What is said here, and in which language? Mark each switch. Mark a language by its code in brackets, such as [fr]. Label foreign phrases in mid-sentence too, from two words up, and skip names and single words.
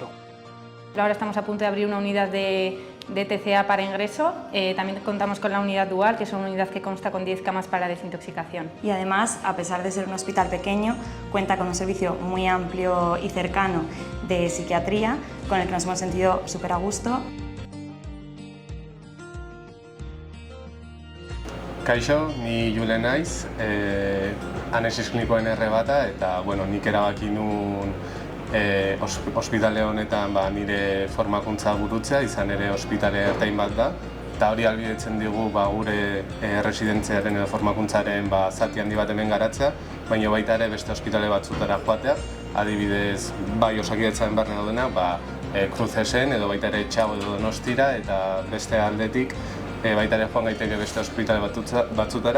[es] Ahora estamos a punto de abrir una unidad de TCA para ingreso. También contamos con la unidad dual, que es una unidad que consta con 10 camas para desintoxicación. Y además, a pesar de ser un hospital pequeño, cuenta con un servicio muy amplio y cercano de psiquiatría, con el que nos hemos sentido súper a gusto. [eu] Kaixo, ni Jule naiz, anesis klinikoen bata eta nik erabaki nun ospitale honetan nire formakuntza burutzea, izan ere ospitale ertain bat da, eta hori ahalbidetzen digu gure residentziaren edo formakuntzaren zati handi bat hemen garatzea, baina baita ere beste ospitale batzutara joatea, adibidez bai Osakidetzaren barne daudenak, Kruzesen edo baita ere Txago edo Donostira, eta beste aldetik baita ere joan gaiteke beste ospitale batzutara.